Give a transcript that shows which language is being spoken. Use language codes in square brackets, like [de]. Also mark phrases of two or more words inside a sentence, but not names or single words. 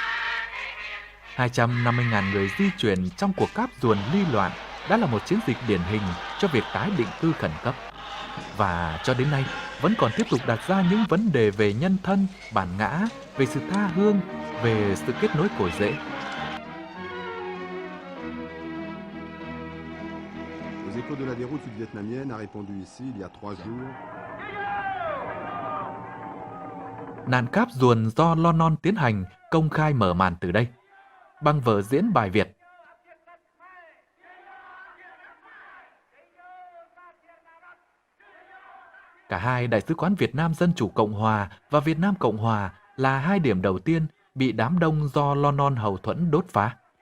[vi] 250.000 người di chuyển trong cuộc cáp ruồn ly loạn đã là một chiến dịch điển hình cho việc tái định cư khẩn cấp. Và cho đến nay vẫn còn tiếp tục đặt ra những vấn đề về nhân thân, bản ngã, về sự tha hương, về sự kết nối cội rễ. [fr] Aux échos de la déroute sud-vietnamienne a répondu ici il y a 3 jours. [vi] Nạn cáp ruồn do Lon Non tiến hành công khai mở màn từ đây, bằng vở diễn bài Việt. Cả hai Đại sứ quán Việt Nam Dân Chủ Cộng Hòa và Việt Nam Cộng Hòa là hai điểm đầu tiên bị đám đông do Lon Non hậu thuẫn đốt phá.